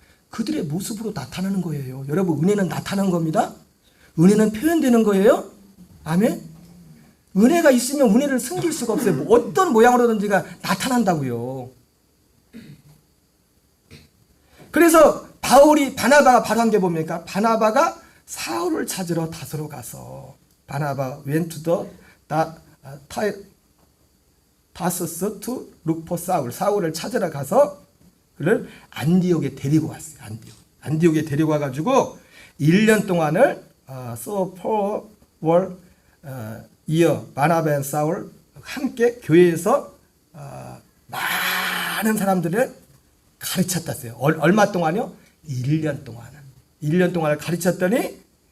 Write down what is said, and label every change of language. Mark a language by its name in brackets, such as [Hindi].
[Korean] 그들의 모습으로 나타나는 거예요. 여러분 은혜는 나타나는 겁니다. 은혜는 표현되는 거예요. 아멘. 은혜가 있으면 은혜를 숨길 수가 없어요. 어떤 모양으로든지가 나타난다고요. 그래서 바나바가 바로 한 게 뭡니까? 바나바가 사울을 찾으러 다소로 가서 [English] 바나바 went to the Tarsus to look for Saul. [Korean] 사울을 찾으러 가서 그를 안디옥에 데리고 왔어요. 안디옥에 데리고 와가지고 1년 동안을 [English] so for year [Korean] 바나바 and 사울 함께 교회에서 많은 사람들을 가르쳤다어요. 얼마 동안요? 1년 동안을 가르쳤더니